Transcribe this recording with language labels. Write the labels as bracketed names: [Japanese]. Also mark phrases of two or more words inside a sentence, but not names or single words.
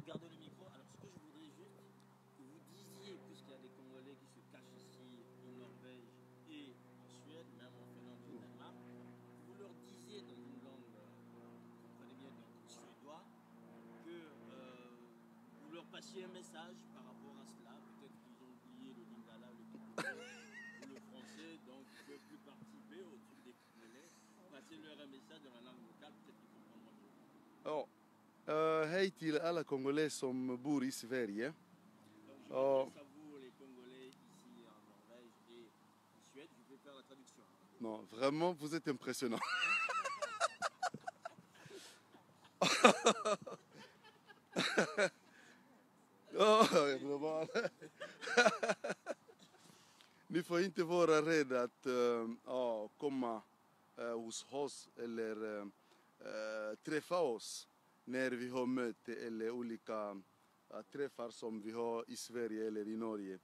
[French] Alors, ce que je voudrais juste que vous disiez, puisqu'il y a des Congolais qui se cachent ici, en Norvège et en Suède, même en Finlande et au Danemark, vous leur disiez dans une langue, vous comprenez bien, donc suédois, que vous leur passiez un message par rapport à cela. Peut-être qu'ils ont oublié le lingala, le Kikuyu ou le français, donc ils ne peuvent plus participer au truc des Congolais. Passez-leur un message dans la langue locale, peut-être qu'ils comprendront mieux. Alors, [Swedish] hej till alla Congolais som bor i Sverige. [French] Donc, je m'adresse à vous, les Congolais, ici en Norvège et en Suède. Je vais faire la traduction. Non, vraiment, vous êtes impressionnant. [Swedish] Ni får inte vara rädda att komma hos oss eller träffa oss när vi har möte eller olika träffar som vi har i Sverige eller i Norge.